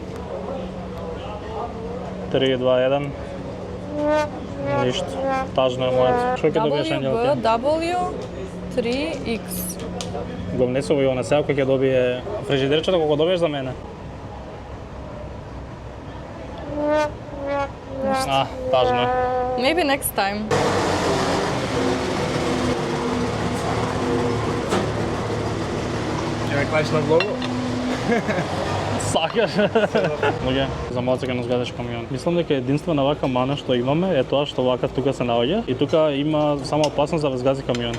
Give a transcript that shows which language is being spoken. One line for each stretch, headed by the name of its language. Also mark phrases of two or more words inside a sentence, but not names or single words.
Macedonian: 3, 2, 1. Ништо. Тажно е моето. Што ќе добиеш, Ангелка? WW3X. Го внесува и она сега кој ќе добие фрижидерчето, колку добиеш за мене? Тажно е.
English: Maybe next time.
Macedonian: Ќе ме клаиш на влогу? Сакаш? Луѓе, за малце ќе нас гадеш камион. Мислам дека единствена вака мана што имаме е тоа што вака тука се наоѓа и тука има само опасност да ве згази камион.